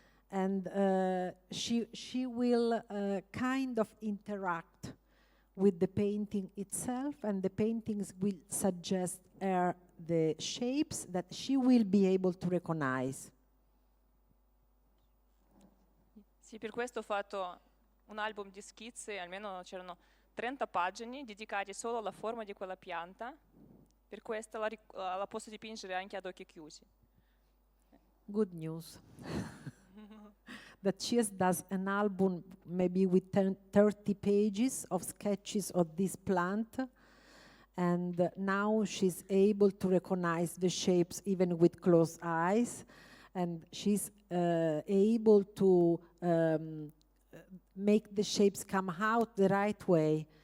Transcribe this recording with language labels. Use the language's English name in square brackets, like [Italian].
[English] And she will kind of interact with the painting itself, and the paintings will suggest her the shapes that she will be able to recognize. [Italian] Sì, per questo ho fatto un album di schizzi, almeno c'erano 30 pagine dedicate solo alla forma di quella pianta. Per questo la posso dipingere anche ad occhi chiusi. [English] Good news. That she does an album maybe with 30 pages of sketches of this plant, and now she's able to recognize the shapes even with closed eyes, and she's able to make the shapes come out the right way.